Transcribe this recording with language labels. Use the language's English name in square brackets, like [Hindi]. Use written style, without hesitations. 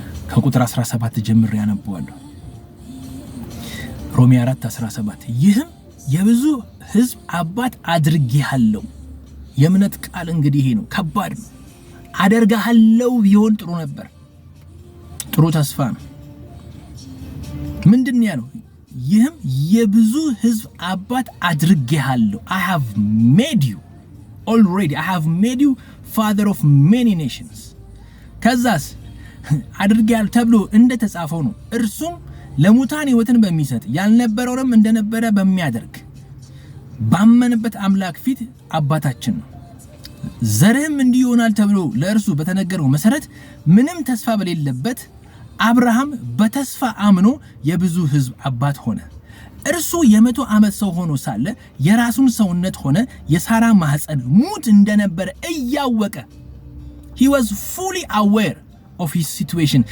[Amharic] ከቁጥር 17 ጀምሬ ያነበዋለሁ። ሮሜ 4:17 ይህም የብዙ ሕዝብ አባት አድርጌሃለሁ። የእምነት ቃል እንግዲህ ይሄ ነው። ከባድ ነው። አደርጋለሁ ቢሆን ጥሩ ነበር። ጥሩ ተስፋ ነው። ምንድነው ያለው? ይህም የብዙ ሕዝብ አባት አድርጌሃለሁ። [English] I have made you already. I have made you father of many nations. [Amharic] ከዛስ አድርጌያለሁ ተብሎ እንደተጻፈው ነው። እርሱም ለሙታን ሕይወትን በሚሰጥ ያልነበረውንም እንደነበረ በሚያደርግ ባመነበት አምላክ ፊት አባታችን ነው። ዘርህም እንዲህ ይሆናል ተብሎ ለእርሱ በተነገረው መሰረት ምንም ተስፋ በሌለበት አብርሃም በተስፋ አምኖ የብዙ ሕዝብ አባት ሆነ። እርሱ የ100 ዓመት ሰው ሆኖ ሳለ የራሱን ሰውነት ሆነ የሳራ ማህፀን ሙት እንደነበረ እያወቀ [English] he was fully aware of his situation.